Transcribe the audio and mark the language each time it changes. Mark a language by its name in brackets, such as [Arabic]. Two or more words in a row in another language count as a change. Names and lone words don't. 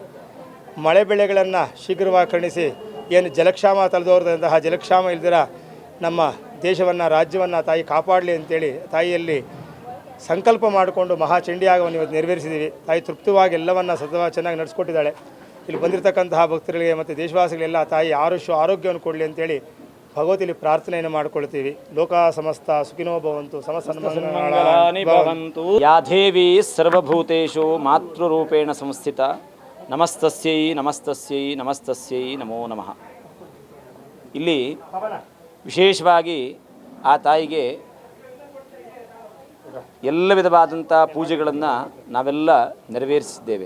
[Kannada] ಮಳೆ ಬೆಳೆಗಳನ್ನು ಶೀಘ್ರವಾಗಿ ಕರುಣಿಸಿ, ಏನು ಜಲಕ್ಷಾಮ ತಲೆದೋರದಂತಹ ಜಲಕ್ಷಾಮ ಇಲ್ದಿರ ನಮ್ಮ ದೇಶವನ್ನು, ರಾಜ್ಯವನ್ನು ತಾಯಿ ಕಾಪಾಡಲಿ ಅಂತೇಳಿ ತಾಯಿಯಲ್ಲಿ ಸಂಕಲ್ಪ ಮಾಡಿಕೊಂಡು ಮಹಾಚಂಡಿಯಾಗವನ್ನು ಇವತ್ತು ನೆರವೇರಿಸಿದ್ದೀವಿ. ತಾಯಿ ತೃಪ್ತವಾಗಿ ಎಲ್ಲವನ್ನು ಚೆನ್ನಾಗಿ ನಡೆಸ್ಕೊಟ್ಟಿದ್ದಾಳೆ. ಇಲ್ಲಿ ಬಂದಿರತಕ್ಕಂತಹ ಭಕ್ತರಿಗೆ ಮತ್ತು ದೇಶವಾಸಿಗಳೆಲ್ಲ ತಾಯಿ ಆರೋಗ್ಯವನ್ನು ಕೊಡಲಿ ಅಂತೇಳಿ ಭಗವತಿಯಲ್ಲಿ ಪ್ರಾರ್ಥನೆಯನ್ನು ಮಾಡಿಕೊಳ್ತೀವಿ. [Sanskrit] ಲೋಕ ಸಮಸ್ತ ಸುಖಿನೋ ಭವಂತು, ಮಂಗಲಾನಿ ಭವಂತು. ಯಾ ದೇವಿ ಸರ್ವಭೂತೇಷು ಮಾತೃರೂಪೇಣ ಸಂಸ್ಥಿತ, ನಮಸ್ತಸ್ಯೈ ನಮಸ್ತಸ್ಯೈ ನಮಸ್ತಸ್ಯೈ ನಮೋ ನಮಃ. [Kannada] ಇಲ್ಲಿ ವಿಶೇಷವಾಗಿ ಆ ತಾಯಿಗೆ ಎಲ್ಲ ವಿಧವಾದಂಥ ಪೂಜೆಗಳನ್ನು ನಾವೆಲ್ಲ ನೆರವೇರಿಸಿದ್ದೇವೆ.